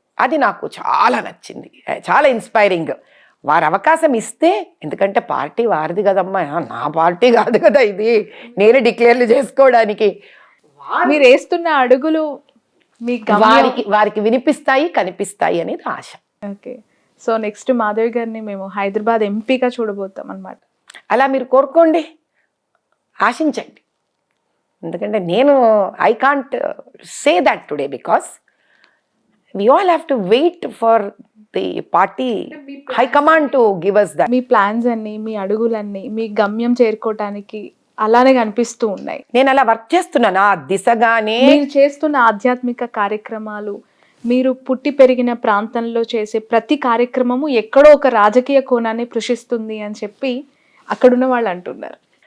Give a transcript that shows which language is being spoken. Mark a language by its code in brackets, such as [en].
[te] అది నాకు చాలా నచ్చింది, చాలా ఇన్స్పైరింగ్. వారు అవకాశం ఇస్తే, ఎందుకంటే పార్టీ వారిది కదమ్మా, నా పార్టీ కాదు కదా ఇది, నేను డిక్లేర్లు చేసుకోవడానికి. మీరు వేస్తున్న అడుగులు మీ వారికి వినిపిస్తాయి, కనిపిస్తాయి అనేది ఆశ. ఓకే, సో నెక్స్ట్ మాధవి గారిని మేము హైదరాబాద్ ఎంపీగా చూడబోతాం అన్నమాట. అలా మీరు కోరుకోండి, ఆశించండి. ఎందుకంటే నేను [en] I can't say that today because we all have to wait for the party high command to give us that. [te] మీ plans అన్ని, మీ అడుగులన్నీ మీ గమ్యం చేరుకోవటానికి అలానే కనిపిస్తూ ఉన్నాయి. నేను అలా వర్క్ చేస్తున్నాను ఆ దిశగానే. మీరు చేస్తున్న ఆధ్యాత్మిక కార్యక్రమాలు, మీరు పుట్టి పెరిగిన ప్రాంతంలో చేసే ప్రతి కార్యక్రమము ఎక్కడో ఒక రాజకీయ కోణాన్ని పృషిస్తుంది అని చెప్పి అక్కడున్న వాళ్ళు అంటున్నారు.